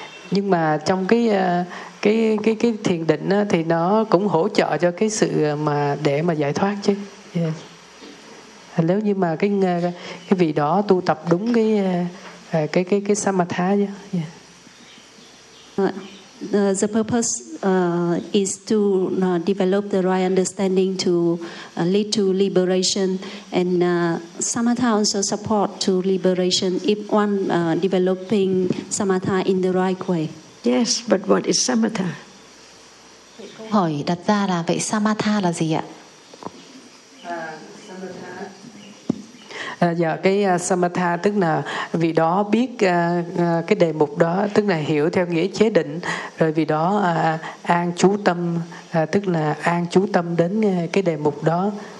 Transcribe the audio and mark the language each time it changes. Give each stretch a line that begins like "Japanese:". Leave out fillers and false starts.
Vietnamese: Nhưng mà trong cái thiền định thì nó cũng hỗ trợ cho cái sự mà để mà giải thoát chứ. Yeah. Nếu như mà cái vị đó tu tập đúng cái samatha chứ.
English: Yeah. The purpose is to develop the right understanding to lead to liberation, and samatha also support to liberation if one developing samatha in the right way. Yes, but what is samatha?
Vietnamese: Câu hỏi đặt ra là vậy samatha là gì ạ? Dạ, cái samatha tức là vì đó biết cái đề mục đó, tức là hiểu theo nghĩa chế định, rồi vì đó an chú tâm, tức là an chú tâm đến cái đề mục đó.